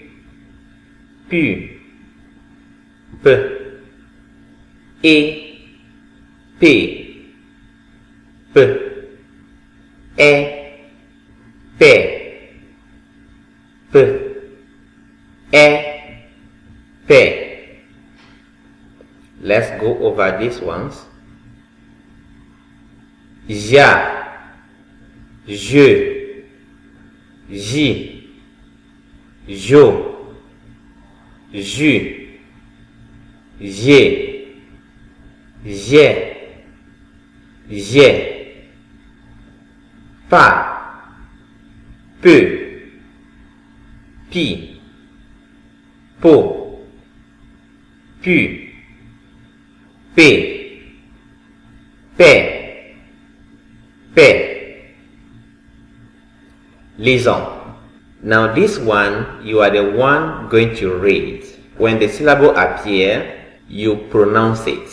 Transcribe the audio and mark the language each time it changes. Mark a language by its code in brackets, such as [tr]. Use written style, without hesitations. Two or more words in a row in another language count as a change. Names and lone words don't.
[fr] Pu. P. E. P. P. E. P. P. E. P. [en] Let's go over these ones. [fr] Ja. Je. J. Jo. Ju. J. J. J. Pa. Peu. Pi. Po. Pu. P. Pe. Pe. Lisons. [en] Now this one, you are the one going to read. When the syllable appears, you pronounce it.